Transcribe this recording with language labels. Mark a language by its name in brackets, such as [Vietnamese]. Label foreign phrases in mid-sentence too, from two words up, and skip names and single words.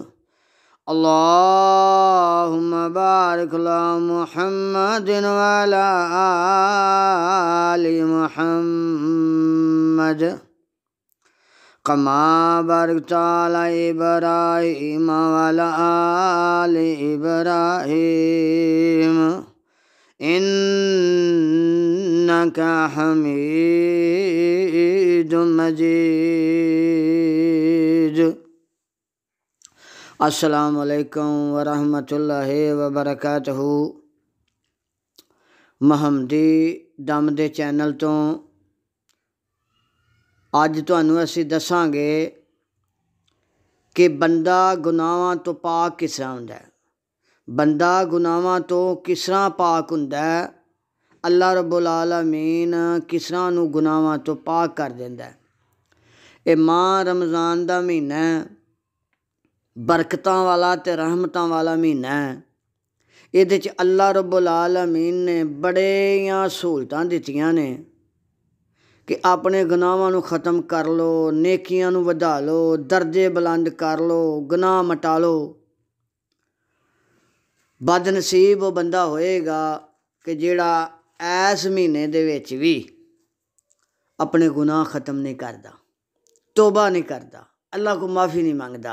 [Arabic] اللهم بارك على محمد وعلى آل محمد كما باركت على إبراهيم وعلى آل إبراهيم إنك حميد مجيد. السلام عليكم ورحمة الله وبركاته. [Punjabi] محمدی دم دے چینل توں اج تہانوں اسیں دساں گے کہ بندہ گناہاں توں پاک کس طرح ہندا ہے. بندہ گناہاں توں کس طرح پاک ہندا ہے. [Arabic] الله رب العالمين [Punjabi] کس طرح نوں گناہاں توں پاک کر دیندا ہے. یہ ماہ رمضان دا مہینہ ہے، برکتاں والا تے رحمتاں والا مہینہ ہے. ایہدے چ [Arabic] الله رب العالمين [Punjabi] نے بڑیاں سہولتاں دتیاں نے کہ اپنے گناہاں نوں ختم کر لو، نیکیاں نوں ودھا لو، درجے بلند کر لو، گناہ مٹا لو. بدنصیب وہ بندہ ہووے گا کہ جہڑا ایس مہینے دے وچ وی اپنے گناہ ختم نہیں کردا، توبہ نہیں کردا، اللہ کو معافی نہیں منگدا.